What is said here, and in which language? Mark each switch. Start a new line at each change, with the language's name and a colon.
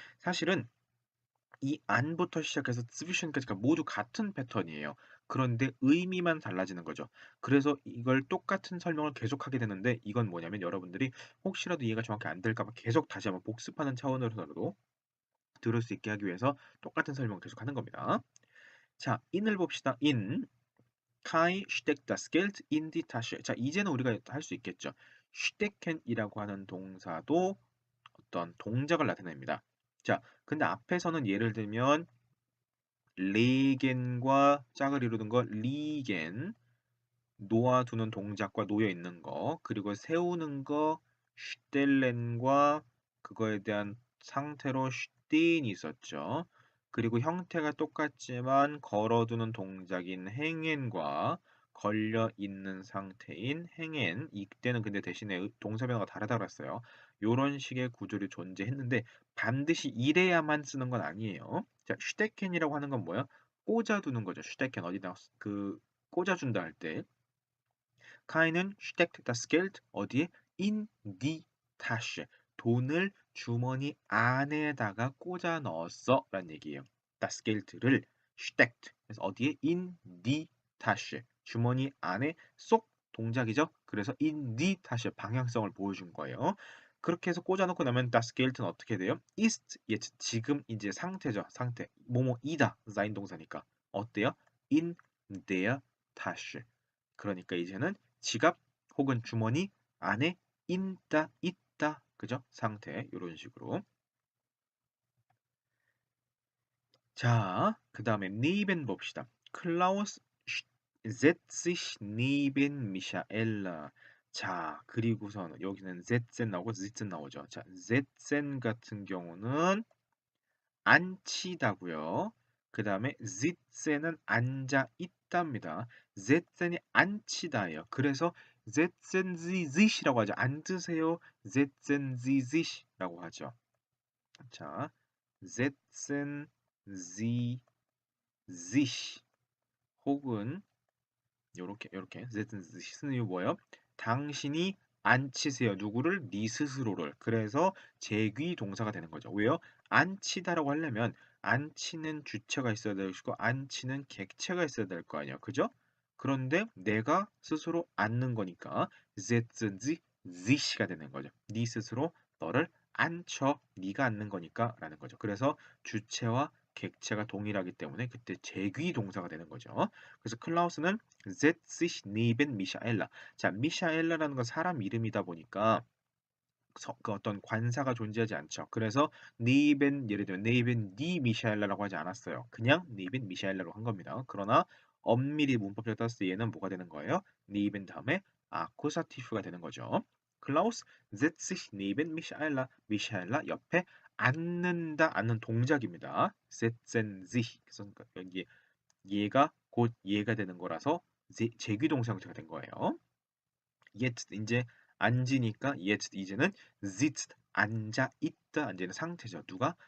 Korean: 사실은 이 안부터 시작해서 zwischen 까지가 모두 같은 패턴이에요. 그런데 의미만 달라지는 거죠. 그래서 이걸 똑같은 설명을 계속하게 되는데 이건 뭐냐면 여러분들이 혹시라도 이해가 정확히 안 될까 봐 계속 다시 한번 복습하는 차원으로서도 들을 수 있게 하기 위해서 똑같은 설명을 계속하는 겁니다. 자, in을 봅시다.
German: in Kai steckt das Geld in die Tasche.
Korean: 자, 이제는 우리가 할 수 있겠죠. stecken이라고 하는 동사도 어떤 동작을 나타냅니다. 자, 근데 앞에서는 예를 들면 레겐과 짝을 이루는 거 리겐, 놓아두는 동작과 놓여 있는 거, 그리고 세우는 거 슈텔렌과 그거에 대한 상태로 슈틴이 있었죠. 그리고 형태가 똑같지만 걸어두는 동작인 행엔과 걸려 있는 상태인 행엔, 이때는 근데 대신에 동사 변화가 다르다고 했어요. 요런 식의 구조를 존재했는데 반드시 이래야만 쓰는 건 아니에요. 자, 슈테켄이라고 하는 건 뭐야? 꽂아두는 거죠. 슈테켄 어디다 꽂아준다 할 때.
German: Keinen steckt das Geld
Korean: 어디에?
German: In die Tasche.
Korean: 돈을 주머니 안에다가 꽂아 넣었어 라는 얘기예요.
German: Das Geld를 steckt.
Korean: 그래서 어디에?
German: In die Tasche.
Korean: 주머니 안에 쏙 동작이죠. 그래서
German: in die Tasche
Korean: 방향성을 보여준 거예요. 그렇게 해서 꽂아놓고 나면 das Geld는 어떻게 돼요?
German: ist jetzt
Korean: 지금 이제 상태죠. 상태. 뭐뭐이다. sein 동사니까. 어때요?
German: In der Tasche.
Korean: 그러니까 이제는 지갑 혹은 주머니 안에 있다. 그죠? 상태 이런 식으로. 자, 그 다음에 neben 봅시다.
German: Klaus setzt sich neben Michaela.
Korean: 자, 그리고선 여기는 setzen 나오고 sitzen 나오죠. 자, setzen 같은 경우는 앉히다고요. 그 다음에 sitzen은 앉아 있답니다. setzen이 앉히다예요. 그래서
German: setzen Sie sich
Korean: 라고 하죠. 앉으세요.
German: setzen Sie sich라고 하죠.
Korean: 자,
German: setzen Sie sich
Korean: 혹은 요렇게 setzen Sie sich 쓰는 이유 뭐예요? 당신이 앉히세요. 누구를? 네 스스로를. 그래서 제귀 동사가 되는 거죠. 왜요? 앉히다라고 하려면 앉히는 주체가 있어야 될 것이고 앉히는 객체가 있어야 될 거 아니에요. 그죠? 그런데 내가 스스로 앉는 거니까
German: setzen Sie sich
Korean: 가 되는 거죠. 네 스스로 너를 앉혀. 네가 앉는 거니까 라는 거죠. 그래서 주체와 객체가 동일하기 때문에 그때 제귀 동사가 되는 거죠. 그래서 클라우스는
German: setzt sich neben Michaela.
Korean: 자, 미샤엘라라는 건 사람 이름이다 보니까 그 어떤 관사가 존재하지 않죠. 그래서 neben 예를 들면
German: neben die Michaela
Korean: 라고 하지 않았어요. 그냥 neben Michaela로 한 겁니다. 그러나 엄밀히 문법적으로 따졌을 때 얘는 뭐가 되는 거예요? neben 다음에 아쿠사티프가 되는 거죠.
German: 클라우스 setzt sich neben Michaela.
Korean: 미샤엘라 옆에 앉는다, 앉는 동작입니다.
German: setzen sich.
Korean: 그래서 여기 얘가 곧 얘가 되는 거라서 제귀동사 형태가 된 거예요. jetzt 이제 앉으니까 jetzt 이제는 sitzt 앉아 있다 앉는 상태죠. 누가?